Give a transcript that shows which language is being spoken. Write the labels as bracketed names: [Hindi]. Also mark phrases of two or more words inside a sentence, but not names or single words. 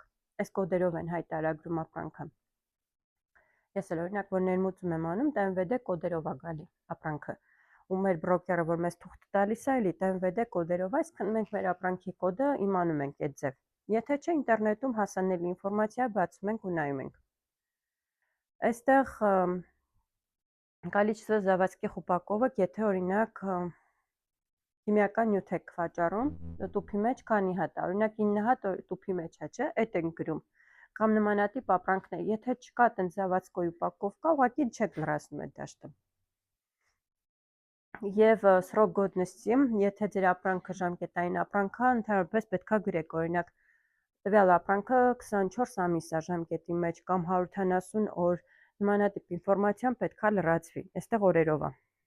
[Armenian] այս կոդերով են հայտարարագրում ապրանքը։ Ես էլ օրինակ որ ներմուծում եմ անում, TNVD կոդերով է գալի ապրանքը։ Ու մեր բրոկերը, որ մեզ թուղթ տալիս է, էլի TNVD կոդերով, այսինքն մենք մեր ապրանքի կոդը իմանում ենք այդ ձև։ Եթե չէ, ինտերնետում հասանելի ինֆորմացիա բացում ենք ու նայում ենք։ Այստեղ [Russian] количество заводских упаковок, [Armenian] եթե օրինակ քիմիական նյութ եք վաճառում, տուփի մեջ քանի հատ է, օրինակ 9 հատ տուփի մեջ է, չէ, այդ ենք գրում։ Կամ նմանատիպ ապրանքներ, եթե չկա այդպես [Russian] заводской упаковка, [Armenian] ուղղակի չեք լրացնում այդ դաշտը։ Եվ [Russian] срок годности, [Armenian] եթե ձեր ապրանքը ժամկետային ապրանք է, ընդհանրապես պետքա գրեք, օրինակ տվյալ ապրանքը 24 ամիս է ժամկետի մեջ կամ 170 օր, նմանատիպ ինֆորմացիան պետքա լրացվի, այստեղ օրերով է։